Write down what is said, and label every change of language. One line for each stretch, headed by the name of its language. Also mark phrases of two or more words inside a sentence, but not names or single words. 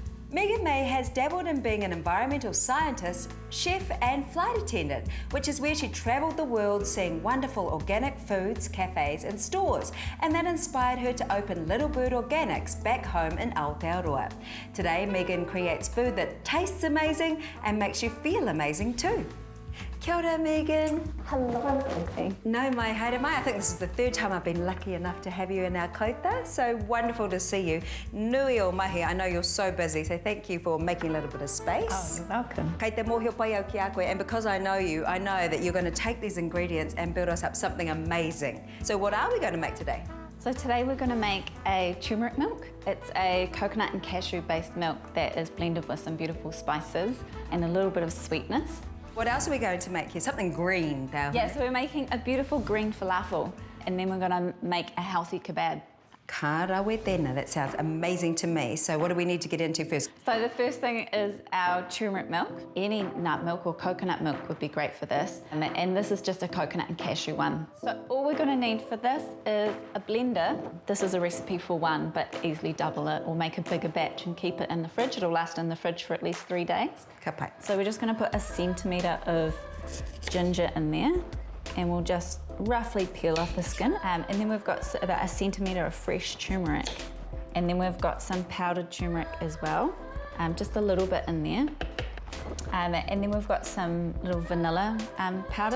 English: Megan May has dabbled in being an environmental scientist, chef and flight attendant, which is where she travelled the world seeing wonderful organic foods, cafes and stores, and that inspired her to open Little Bird Organics back home in Aotearoa. Today, Megan creates food that tastes amazing and makes you feel amazing too.
Māori: Kia ora, Megan.
English: Hello, Stacey.
Māori: No mai, haere mai.
English: I think this is the third time I've been lucky enough to have you in our kāuta, so wonderful to see you.
Māori: Nui o mahi,
English: I know you're so busy, so thank you for making a little bit of space. Oh, you're welcome.
Māori: Kei te mōhio pai au ki a koe,
English: and because I know you, I know that you're going to take these ingredients and build us up something amazing. So what are we going to make today? So today we're going to make a turmeric milk. It's a coconut and cashew based milk that is blended with some beautiful spices and a little bit of sweetness. What else are we going to make here? Something green, though. Yeah, so we're making a beautiful green falafel, and then we're going to make a healthy kebab.
Māori: Ka rawe tēnā,
English: that sounds amazing to me. So what do we need to get into first? So the first thing is our turmeric milk. Any nut milk or coconut milk would be great for this. And this is just a coconut and cashew one. So all we're going to need for this is a blender. This is a recipe for one, but easily double it or make a bigger batch and keep it in the fridge. It'll last in the fridge for at least 3 days.
Māori: Ka pai.
English: So we're just going to put 1 centimetre of ginger in there, and we'll just roughly peel off the skin. And then we've got about 1 centimetre of fresh turmeric. And then we've got some powdered turmeric as well, just a little bit in there. And then we've got some little vanilla powder.